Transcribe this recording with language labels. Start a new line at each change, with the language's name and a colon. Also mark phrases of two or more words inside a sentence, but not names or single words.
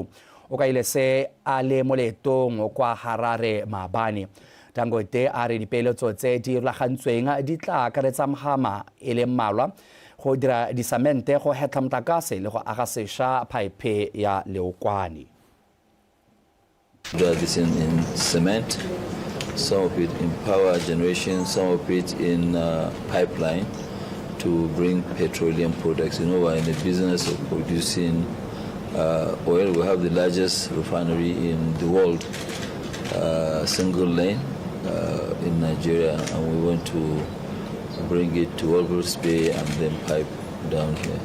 Tswana: O ka ile se a le moletong kwa Harare maabane. Dangote a re dipeeletso tse di rulagantsweng di tla akaretsa mohama e le mmalwa go dira disamente go hetla motlakase le go aga sešwa phaepe ya leokwane.
English: This in cement, some of it in power generation, some of it in pipeline to bring petroleum products. You know, we're in the business of producing oil. We have the largest refinery in the world, single lane in Nigeria, and we want to bring it to Walvis Bay and then pipe down here.